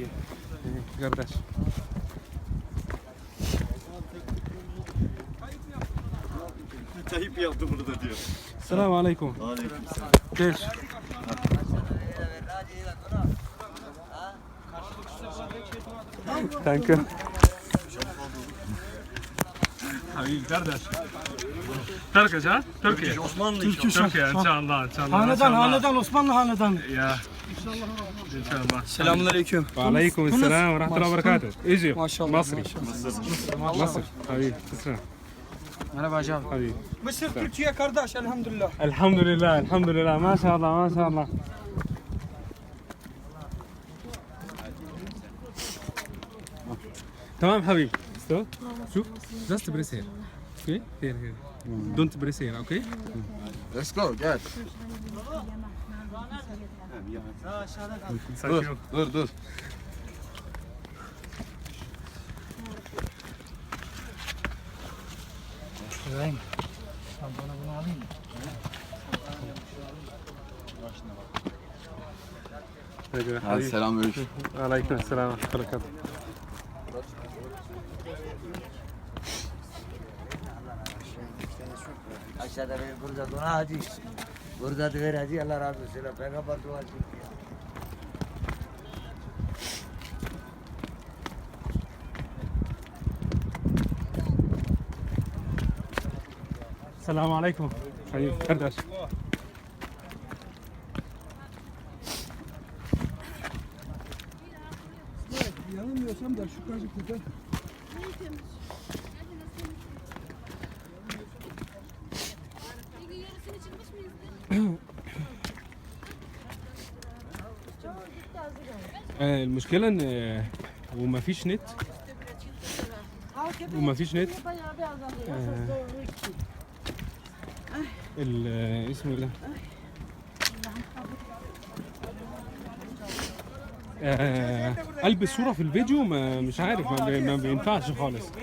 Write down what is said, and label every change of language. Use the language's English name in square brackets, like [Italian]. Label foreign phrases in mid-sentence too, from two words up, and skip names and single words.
[Turkish] قرداش. Tayyip yaptı bunu da diyor. [Arabic] السلام عليكم. [Turkish] Aleykümselam. [Arabic] كيف؟ [English] thank you. [Arabic] حبيبي قرداش. تركش ها؟ تركيا. [Turkish] Osmanlı [Arabic] تركيا ان شاء الله [Turkish] hanedan Osmanlı hanedanı [Arabic] يا [Turkish] Selamünaleyküm. [Arabic] وعليكم السلام ورحمة الله وبركاته. ايجي [Turkish] Maşallah. [Arabic] مصري مصر حبيبي تسلم [Turkish] Merhaba hacı abi. [Arabic] حبيبي. [Turkish] Mısır Türkiye kardeş elhamdülillah. [Arabic] الحمد لله الحمد لله ما شاء الله ما شاء الله. تمام حبيبي. ستوب. [English] شوف just press here. Okay here here. Don't press here okay. Let's go gel. [Turkish] Sakin ol. Dur. İbrahim. Sen bana bunu alayım mı? Hadi Selamünaleyküm. [Arabic] عليكم السلام ورحمة الله وبركاته. [Turkish] Aşağıda ver burada dua hacı. Burada da ver hacı Allah razı olsun. Peygamber dua ediyor. [Arabic] السلام عليكم حبيبي كرداش. [Turkish] Yanılmıyorsam da şu Kajıklı'da [Arabic] المشكلة ان وما فيش نت وما فيش نت اسمه ايه ده البس صورة في الفيديو مش عارف ما بينفعش خالص.